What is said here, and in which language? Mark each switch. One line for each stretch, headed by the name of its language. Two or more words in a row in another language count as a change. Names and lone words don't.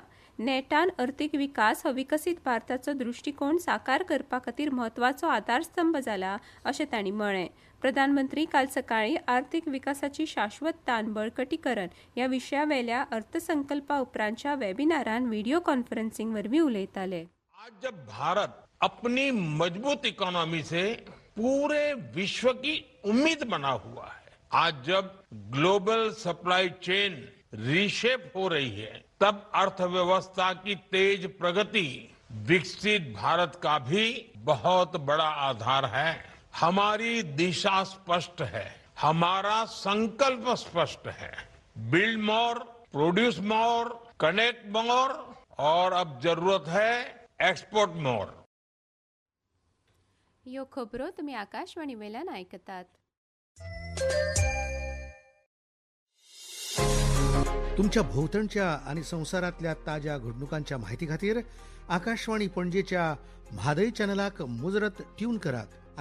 Konkani: नेटान अर्थीक विकास हो विकसीत भारताचो दृश्टिकोन साकार करपा खातीर म्हत्वाचो आधारस्तंभ जाला, अशें तांणी म्हळें। प्रधानमंत्री काल सकाळीं आर्थीक विकासाची शाश्वतताय बळकटीकरण ह्या विशयावेल्या अर्थसंकल्पा उपरांतच्या वेबिनारान
English: video conferencing
Konkani: वरवीं उलयताले।
Hindi: आज जब भारत अपनी मजबूत इकोनॉमी से पूरे विश्व की उम्मीद बना हुआ है, आज जब
English: global supply chain reshape
Hindi: हो रही है, तब अर्थव्यवस्था की तेज प्रगति विकसित भारत का भी बहुत बड़ा आधार है। हमारी दिशा स्पष्ट है, हमारा संकल्प स्पष्ट है।
English: build more, produce more, connect more
Hindi: और अब जरूरत है
English: export more.
Konkani: ह्यो खबरो तुमी आकाशवाणी वेल्यान आयकतात। तुमच्या भोवतणच्या आणि संसारातल्या ताज्या घडणुकांच्या माहिती खातीर आकाशवाणी पणजेच्या म्हादय चॅनलाक मुजरत ट्यून करात.